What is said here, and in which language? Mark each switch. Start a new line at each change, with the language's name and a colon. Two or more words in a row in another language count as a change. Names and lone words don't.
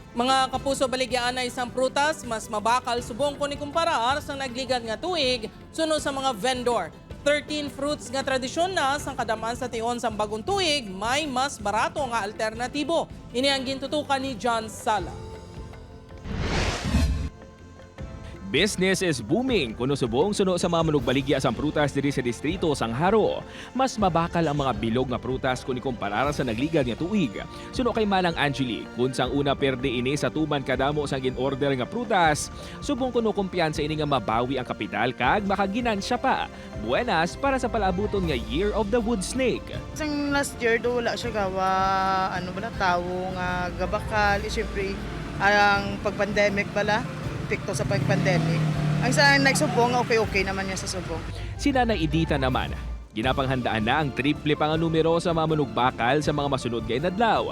Hiligaynon: Mga kapuso baligyan na isang prutas, mas mabakal subong kung ikumparar sa nagligad nga tuig, suno sa mga vendor. 13 fruits nga tradisyon na sang kadaman sa tion sa bagong tuig, may mas barato nga alternatibo. Ini ang gintutukan ni John Sala.
English: Business is booming
Hiligaynon: kuno subong suno sa mga manugbaligya sang prutas diri sa distrito sang Haro. Mas mabakal ang mga bilog nga prutas kung ikumpara sa nagligad nga tuig. Suno kay Manang Angeli, kun sang una perde ini sa tuman kadamo sang gin-order nga prutas, subong kuno kumpiyansa ini nga mabawi ang kapital kag makaginansya pa. Buenas para sa palabuton nga Year of the Wood Snake. Sang
English: last year
Hiligaynon: do wala siya gawa tawo nga gabakal, siyempre ang pag-pandemic bala, epekto sa pag-pandemic. Ang sa nagsubong, okay naman niya sa subong. Si Nanay Edita naman, ginapanghandaan na ang triple pang numero sa mga manugbakal sa mga masunod kay Nadlaw.